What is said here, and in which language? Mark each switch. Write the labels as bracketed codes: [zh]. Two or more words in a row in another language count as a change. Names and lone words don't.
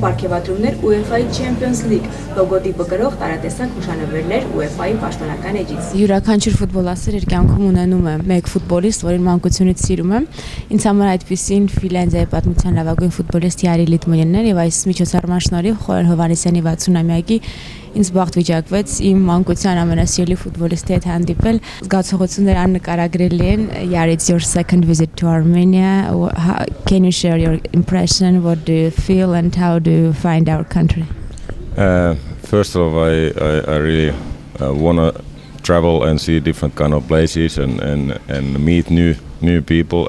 [hy] պարգևատրումներ UEFA-ի Champions League լոգոտիպը կրող տարատեսակ հուշանվերներ UEFA-ի պաշտոնական էջից։ Յուրաքանչյուր ֆուտբոլասեր իր կյանքում ունենում է մեկ ֆուտբոլիստ, որին մանկությունից սիրում է։ Ինձ համար այդպիսին Ֆինլանդիայի պատմության լավագույն ֆուտբոլիստ Jari Litmanen էր եւ այս միջոցառման շնորհիվ Խորեն Հովհաննիսյանի 60-ամյակի ինձ բախտ վիճակվեց իմ մանկության ամենասիրելի ֆուտբոլիստի հետ հանդիպել։ Զգացողությունները աննկարագրելի են։ [en] Jari, it's your second visit to Armenia. Can you share your impression? What do you feel and how do you find our country? First of all, I really want to travel and see different kind of places and meet new people.